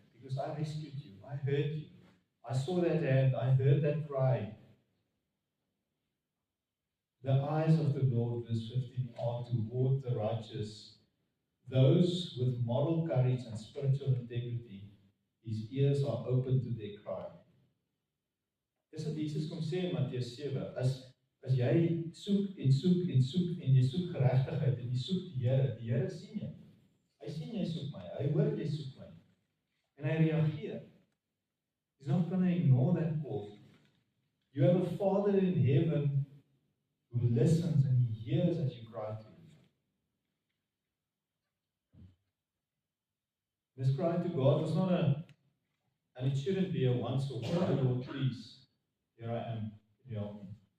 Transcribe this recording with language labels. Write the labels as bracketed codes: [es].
[en] Because I rescued you. I heard you. I saw that hand. I heard that cry. The eyes of the Lord, verse 15, are toward the righteous, those with moral courage and spiritual integrity. His ears are open to their cry. [af] Dis wat Jesus kom sê in Matteus 7, as jy soek en soek en soek en jy soek geregtigheid en jy soek die Here sien jy. Hy sien jy soek my, hy hoor jy soek my. En hy reageer. [en] He's not going to ignore that call. You have a Father in heaven who listens and He hears as you cry to Him. This cry to God was not and it shouldn't be a once off. Oh Lord, please, here I am, help me.